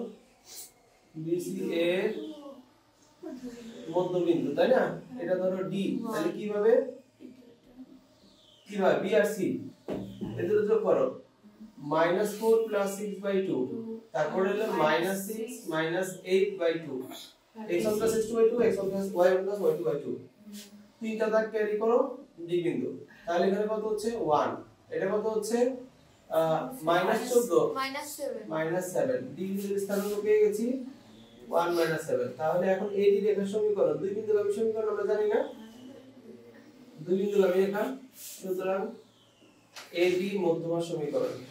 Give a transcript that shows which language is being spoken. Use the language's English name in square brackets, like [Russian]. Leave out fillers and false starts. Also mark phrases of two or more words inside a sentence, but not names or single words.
[Bangla] BC এর মধ্যবিন্দু, তাই না? এটা ধরো D, তাহলে কিভাবে B আর C এদের যোগ করো, -4 + 6/2, তারপরে হলো -6 - 8/2 x1 + x2/2 x1 + y1 + y2/2 তিনটা দাগ ক্যারি করো ডি বিন্দু তাহলে এখানে কত হচ্ছে 1 এটা কত হচ্ছে -14 -7 ডি বিন্দুর স্থান পেয়ে গেছি 1 - 7 তাহলে এখন এই ডি রেখার সমীকরণ দুই বিন্দুগামী সমীকরণ আমরা জানি না দুই বিন্দুগামী রেখা সুতরাং AB মধ্যমা সমীকরণ